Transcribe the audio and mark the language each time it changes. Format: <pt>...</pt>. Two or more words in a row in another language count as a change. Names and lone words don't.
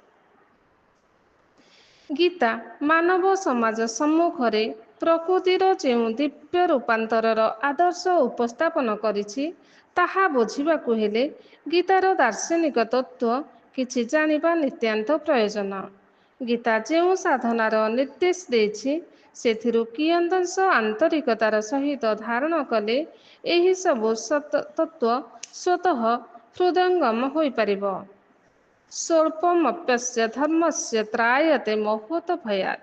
<or>ଗୀତା ମାନବ ସମାଜ ସମ୍ମୁଖରେ ପ୍ରକୃତିର ଯେଉଁ ଦିବ୍ୟ ରୂପାନ୍ତରର ଆଦର୍ଶ ଉପସ୍ଥାପନ କରିଛି ତାହା ବୁଝିବାକୁ ହେଲେ ଗୀତାର ଦାର୍ଶନିକ ତତ୍ତ୍ୱ କିଛି ଜାଣିବା ନିତାନ୍ତ ପ୍ରୟୋଜନ। ଗୀତା ଯେଉଁ ସାଧନାର ନିର୍ଦ୍ଦେଶ ଦେଇଛି ସେଥିରୁ କିୟଦଂଶ ଆନ୍ତରିକତାର ସହିତ ଧାରଣ କଲେ ଏହି ସବୁ ତତ୍ତ୍ୱ ସ୍ୱତଃ ହୃଦୟଙ୍ଗମ ହୋଇପାରିବ।</or> <sa>ସ୍ୱଳ୍ପମପ୍ୟସ୍ୟ ଧର୍ମସ୍ୟ ତ୍ରାୟତେ ମହୋତ ଭୟାତ୍।</sa>